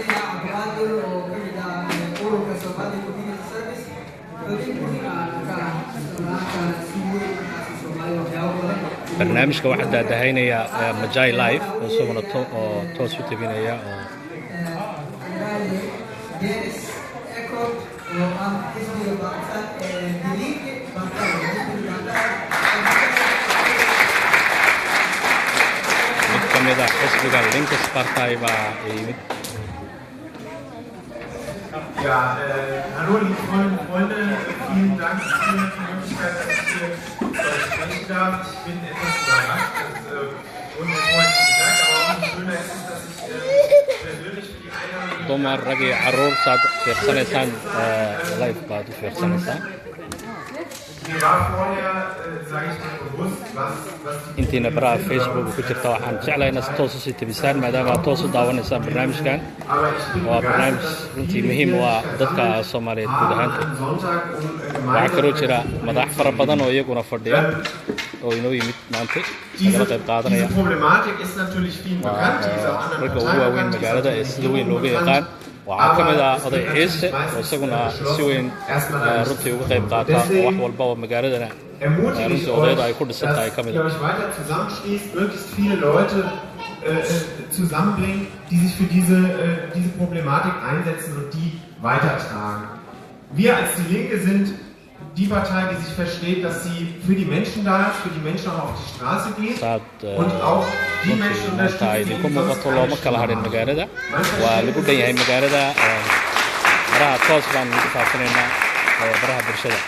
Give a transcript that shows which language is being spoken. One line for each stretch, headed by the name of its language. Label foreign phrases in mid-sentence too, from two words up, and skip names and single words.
Somali: barnaamijka waxaa daadahaynaya Majai Live oo isaguna toos u tabinaya oo mid ka mid ah xisbiga Links Partei baa yimid
German: Ja, hallo liebe Freundinnen und Freunde, vielen Dank für die Möglichkeit, dass ich hier sprechen darf. Ich bin etwas überrascht, das wurde mir vorhin gesagt, aber umso schöner ist es, dass ich persönlich für die Einladung...
Somali: dumar rag iyo carruur saad fiirsanaysaan live baad u fiirsanaysaan
German: Mir war vorher, sage ich mal bewusst, was
Somali: intiina baraha Facebook ku jirta waxaan jeclahay inaad si toos usii tabisaan maadaama aad toos u daawanaysaan barnaamijkan waa barnaamij runtii muhiim u ah dadka Soomaaliyeed guud ahaanta waxaa kaloo jira madax fara badan oo iyaguna fadhiya oo inoo yimid maanta nagala qayb qaadanaya ragga ugu waaweyn magaalada ee sida weyn looga yaqaan waxaa ka mid ah oday ciise oo isaguna si weyn runtii uga qayb qaata oo wax walba oo magaaladana runtii odayda ay ku dhisan tahay ka mid
German: zusammenbringen, die sich für diese Problematik einsetzen und die weitertragen. Wir als die Linke sind die Partei, die sich versteht, dass sie für die Menschen da ist, für die Menschen auch auf die Straße geht und auch die Menschen unterstützt, die sonst keine Stimme haben.